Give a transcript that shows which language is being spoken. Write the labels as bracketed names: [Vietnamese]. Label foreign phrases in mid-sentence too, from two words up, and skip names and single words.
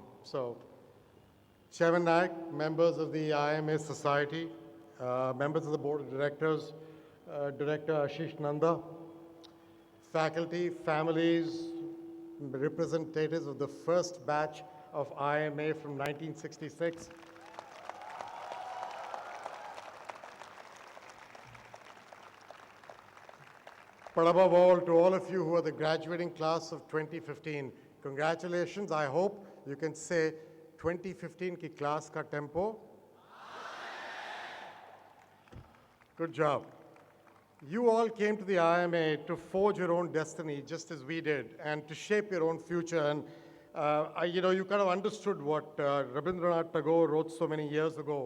[English] So, Chairman Naik, members of the IIMA Society, members of the Board of Directors, Director Ashish Nanda, faculty, families, representatives of the first batch of IIMA from 1966, but above all, to all of you who are the graduating class of 2015, congratulations. I hope you can say 2015 [Hindi] ki class ka tempo. [English] Good job. You all came to the IIMA to forge your own destiny, just as we did, and to shape your own future. And you kind of understood what Rabindranath Tagore wrote so many years ago.